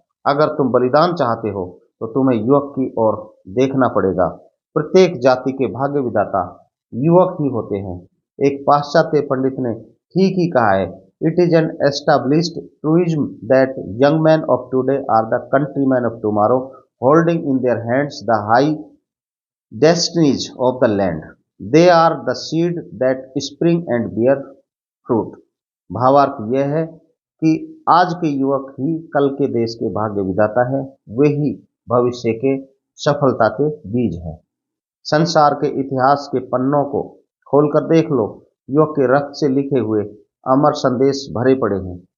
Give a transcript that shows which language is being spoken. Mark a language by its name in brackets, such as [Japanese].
[Hindi] अगर तुम बलिदान चाहते हो तो तुम्हें युवक की ओर देखना पड़ेगा। प्रत्येक जाति के भाग्य विधाता युवक ही होते हैं। एक पाश्चात्य पंडित ने ठीक ही कहा है, [English] It is an established truism that young man of today are the countryman of tomorrow holding in their hands the high destinies of the land. They are the seed that spring and bear fruit. [Hindi] भावार्थ यह है कि आज के युवक ही कल के देश के भाग्य विधाता है, वे ही भविष्य के सफलता के बीज हैं। संसार के इतिहास के पन्नों को खोलकर देख लो, युवक के रक्त से लिखे हुए अमर संदेश भरे पड़े हैं।